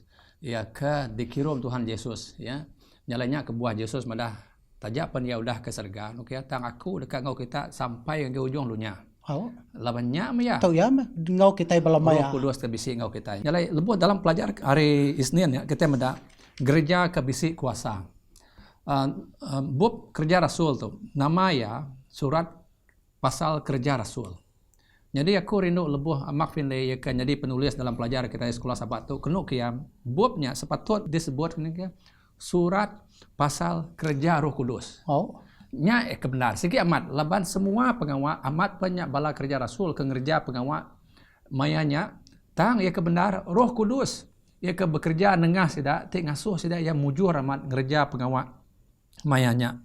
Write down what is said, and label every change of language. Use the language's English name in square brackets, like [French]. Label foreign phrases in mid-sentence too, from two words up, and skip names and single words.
[Iban] Ya ke dikirim Tuhan Yesus ya. Nyalanya ke buah Yesus madah tajak pun dia udah ke surga. Okey, tang aku dekat ngau kita sampai ke ujung dunia. Oh. Labannya ya. Tahu ya ngau kita belama ya. Roh Kudus ke bisi ngau kita. Nyalai lebih dalam pelajar hari Isnin ya kita meda gereja ke bisi kuasa. Bab kerja rasul tu. Nama ya surat pasal kerja rasul. Jadi aku rindu lebih makfin le ya kan jadi penulis dalam pelajar kita sekolah Sabat tu kena kiam babnya sepatut disebut ni surat pasal kerja Roh Kudus. Oh. Nya kebenar. Segi amat laban semua pengawal amat banyak bala kerja rasul ke ngerja pengawal mayanya tang ya kebenar Roh Kudus ya ke bekerja nengah sida ti ngasuh sida ya mujur amat ngerja pengawal mayanya.